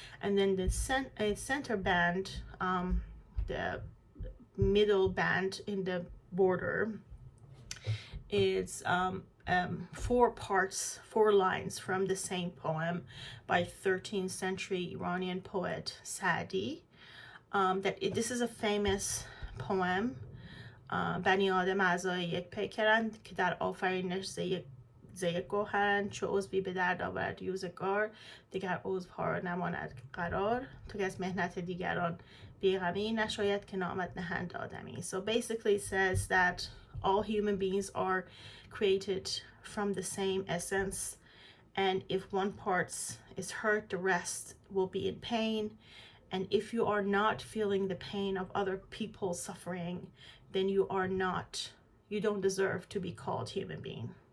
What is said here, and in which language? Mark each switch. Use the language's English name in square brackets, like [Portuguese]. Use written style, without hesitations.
[English] And then the center band, the middle band in the border, is 4 parts, 4 lines from the same poem by 13th century Iranian poet Saadi. This is a famous poem. [Persian] بنی آدم اعضای یک پیکرند که در آفرینش ز یک گوهرند، چو عضوی به درد آورد روزگار، دیگر عضوها را نماند قرار، تو که از مهنت دیگران بیغمی، نشاید که نامت نهند آدمی. [English] So basically it says that all human beings are created from the same essence, and if one part is hurt, the rest will be in pain. And if you are not feeling the pain of other people's suffering, then you don't deserve to be called human being.